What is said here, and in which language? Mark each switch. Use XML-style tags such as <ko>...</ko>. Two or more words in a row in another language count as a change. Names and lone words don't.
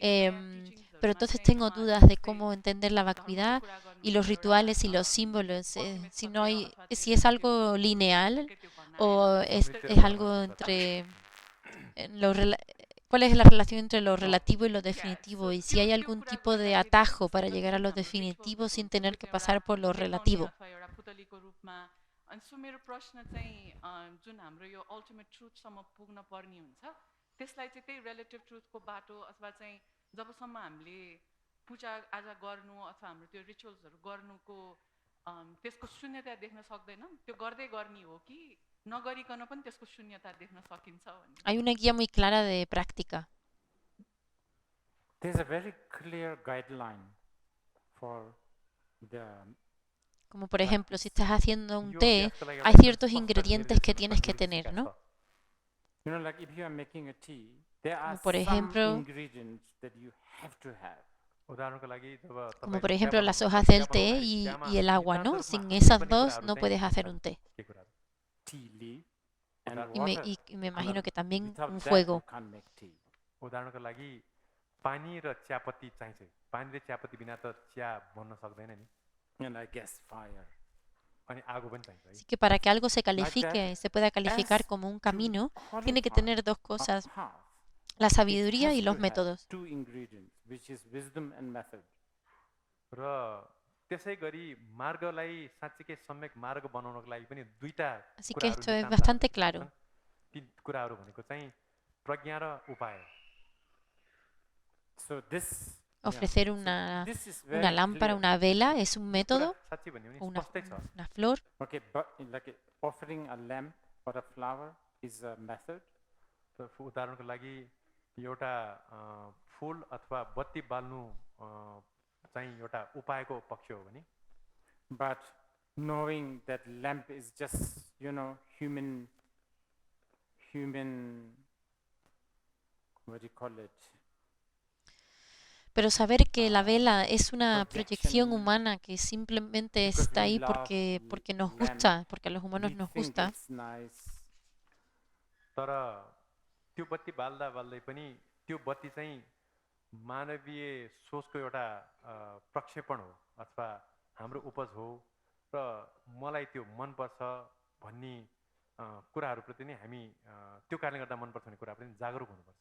<es>Pero entonces tengo dudas de cómo entender la vacuidad y los rituales y los símbolos, si no hay, si es algo lineal o es algo entre cuál es la relación entre lo relativo y lo definitivo y si hay algún tipo de atajo para llegar a lo definitivo sin tener que pasar por lo relativo.</es> <ne>अनि सो मेरो प्रश्न चाहिँ जुन हाम्रो यो</ne> <en>ultimate truthसम्म</en> <ne>पुग्न पर्ने हुन्छ त्यसलाई चाहिँ त्यही</ne> <en>relative truthको</en> <ne>बाटो अथवा चाहिँ जबसम्म हामीले पूजा आजा गर्नु अथवा हाम्रो त्यो रिचुअल्सहरू गर्नुको त्यसको शून्यता देख्न सक्दैनौँ त्यो गर्दै गर्ने हो कि नगरिकन पनि त्यसको शून्यता देख्न सकिन्छ भन्ने</ne> <es>Hay una guía muy clara de práctica.</es> <en>There's a very clear guideline for the</en> <es>Como por ejemplo, si estás haciendo un</es> <ne>यो</ne> <es>té,</es> <ne>अभ्यासको लागि</ne> <es>hay</es> <ne>एउटा</ne> <es>ciertos</es> <ne>स्पष्ट</ne> <es>ingredientes que</es> <ne>निर्देशन</ne> <es>tienes que</es> <ne>रुल्स</ne> <es>tener,</es> <ne>क्या</ne> <es>¿no?</es> <ne>छ?</ne> <en>You know, like if you are making a tea, there are</en> <es>Como por</es> <en>some</en> <es>ejemplo-</es> <en>ingredients that you have to have.</en> <ne>उदाहरणको लागि जब</ne> <es>Como</es> <ne>तपाईँ</ne> <es>por</es> <ne>चिया</ne> <es>ejemplo las</es> <ne>बनाउनुहुन्छ,</ne> <es>hojas</es> <ne>चिया</ne> <es>del té</es> <ne>बनाउँदाखेरि</ne> <es>y</es> <ne>चियामा</ne> <es>el agua,</es> <ne>नितान्त</ne> <es>¿no?</es> <ne>रूपमा</ne> <es>Sin</es> <ne>हाल्ने</ne> <es>esas</es> <ne>पनि</ne> <es>dos</es> <ne>कुराहरू</ne> <es>no</es> <ne>चाहिँ</ne> <es>puedes hacer</es> <ne>छन्।</ne> <es>un té.</es> <ne>के कुराहरू?</ne> <en>Tea leaf and Without- water.</en> <es>Y me imagino que también</es> <en>Without</en> <es>un</es> <en>that,</en> <es>fuego.</es> <en>you can't make tea.</en> <ne>उदाहरणको लागि पानी र चियापत्ती चाहिन्छ। पानी र चियापत्ती बिना त चिया बन्न सक्दैन नि।</ne> <en>And I guess fire.</en> <ne>अनि आगो पनि चाहिन्छ है।</ne> <es>Así que para que algo se</es> <en>that,</en> <es>califique, se pueda calificar</es> <en>as</en> <es>como un</es> <en>to</en> <es>camino, tiene que</es> <en>qualify</en> <es>tener dos</es> <en>a</en> <es>cosas,</es> <en>path,</en> <es>la</es> <en>it</en> <es>sabiduría</es> <en>has</en> <es>y</es> <en>to</en> <es>los</es> <en>have</en> <es>métodos.</es> <en>two ingredients, which is wisdom and method.</en> <ne>र त्यसै गरी मार्गलाई साँच्चीकै सम्यक मार्ग बनाउनको लागि पनि दुईटा</ne> <es>Así que</es> <ne>कुराहरू</ne> <es>esto es</es> <ne>नितान्त</ne> <es>bastante</es> <ne>आवश्यक</ne> <es>claro.</es> <ne>छन्। ती कुराहरू भनेको चाहिँ प्रज्ञा र उपाय।</ne> <en>So this</en> <es>Ofrecer</es> <en>so</en> <es>una</es> <en>this is</en> <es>una</es> <en>very</en> <es>lámpara,</es> <en>clear.</en> <es>una vela, es un</es> <ne>कुरा</ne> <es>método,</es> <ne>साँच्ची भन्यो भने</ne> <es>o</es> <ne>स्पष्टै छ।</ne> <es>una flor.</es> <en>Okay, but like offering a lamp or a flower is a method.</en> <ne>त उदाहरणको लागि एउटा फुल अथवा बत्ती बाल्नु चाहिँ एउटा उपायको पक्ष हो भने</ne> <en>But knowing that lamp is just, you know, human, what do you call it?</en> <es>Pero saber que la vela es una proyección</es> <en>Projection,</en> <es>humana que simplemente</es> <en>because</en> <es>está</es> <en>we</en> <es>ahí</es> <en>love</en> <es>porque nos</es> <en>lamp,</en> <es>gusta, porque a los humanos</es> <en>we</en> <es>nos</es> <en>think</en> <es>gusta.</es> <en>it's nice.</en> <ne>तर त्यो बत्ती बाल्दा बाल्दै पनि त्यो बत्ती चाहिँ मानवीय सोचको एउटा प्रक्षेपण हो अथवा हाम्रो उपज हो र मलाई त्यो मनपर्छ भन्ने कुराहरूप्रति नै हामी त्यो कारणले गर्दा मनपर्छ भन्ने कुराप्रति जागरुक हुनुपर्छ।</ne>